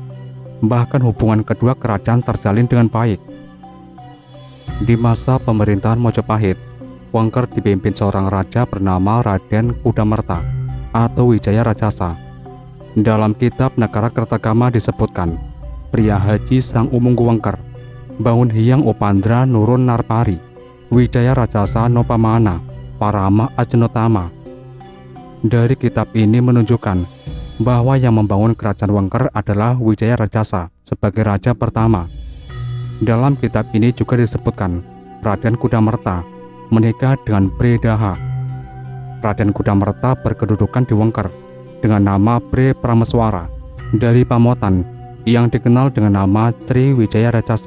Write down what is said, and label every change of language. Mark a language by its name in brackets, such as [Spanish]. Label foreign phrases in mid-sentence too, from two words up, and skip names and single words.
[Indonesian] Bahkan hubungan kedua kerajaan terjalin dengan baik. Di masa pemerintahan Majapahit, Wengker dipimpin seorang raja bernama Raden Kudamerta atau Wijaya Rajasa. Dalam kitab Negara Kertagama disebutkan, [Kawi] pria haji Sang Umungku Wengker, Bangun Hyang Opandra Nurun Narpari, Wijaya Rajasa Nopamana, Parama Ajenotama. [Indonesian] Dari kitab ini menunjukkan bahwa yang membangun kerajaan Wengker adalah Wijaya Rajasa sebagai raja pertama. Dalam kitab ini juga disebutkan Raden Kudamerta menikah dengan Bre Daha. Raden Kudamerta berkedudukan di Wengker dengan nama Bre Prameswara dari Pamotan yang dikenal dengan nama Sri Wijaya Rajasa.